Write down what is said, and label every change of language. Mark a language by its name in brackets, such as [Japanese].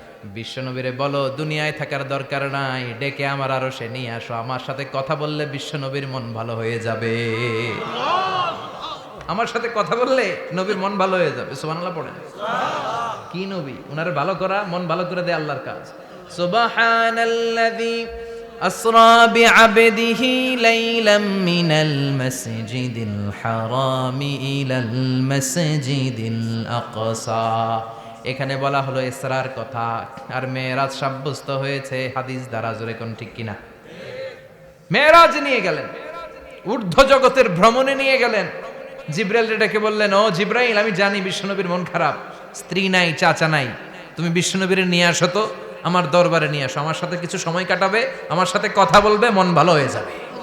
[Bangla] বিশ্বনবীরে বলো দুনিয়ায় থাকার দরকার নাই, ডেকে আমার আরশে নিয়ে আসো, আমার সাথে কথা বললে বিশ্বনবীর মন ভালো হয়ে যাবে। আমার সাথে কথা বললে নবীর মন ভালো হয়ে যাবে। সুবহানাল্লাহ পড়েন। কি নবী, উনার ভালো করা, মন ভালো করে দেয় আল্লাহর কাজ। [Arabic] সুবহানাল্লাযী أسرى بعبده ليلا من المسجد الحرام إلى المسجد الأقصى। [Bangla] এখানে বলা হলো ইসরার কথা, আর মেরাজ সাব্যস্ত হয়েছে হাদিস দ্বারা। জোরে কোন ঠিক কিনা? মেরাজ নিয়ে গেলেন, ঊর্ধ্ব জগতের ভ্রমণে নিয়ে গেলেন। জিব্রাইল ডেকে বললেন, ও জিব্রাইল, আমি জানি বিশ্বনবীর মন খারাপ, স্ত্রী নাই, চাচা নাই, তুমি বিশ্বনবীর নিয়ে আসো তো, আমার দরবারে নিয়ে আসো, আমার সাথে কিছু সময় কাটাবে, আমার সাথে কথা বলবে, মন ভালো হয়ে যাবে।